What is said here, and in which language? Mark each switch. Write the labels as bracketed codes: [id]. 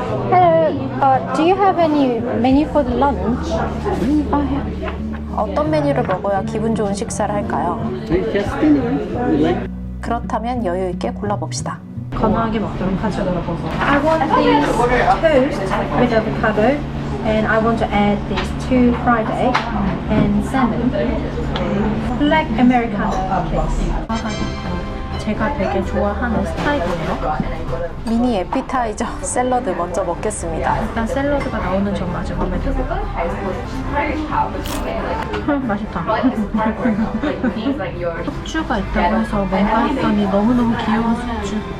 [en] Hello, do you have any menu for the lunch? [ko] 어떤 메뉴를 먹어야 기분 좋은 식사를 할까요? 그렇다면 여유 있게 골라봅시다. 건강하게 먹도록 하죠. [en] I want this toast with avocado, and I want to add these 2 fried egg and salmon. Black Americano, please. [ko] 제가 되게 좋아하는 스타일이에요. 미니 에피타이저 샐러드 먼저 먹겠습니다. 일단 샐러드가 나오는 점 아주 마음에 들고. 맛있다. 숙주가 있다고 해서 뭔가 했더니 너무너무 귀여운 숙주.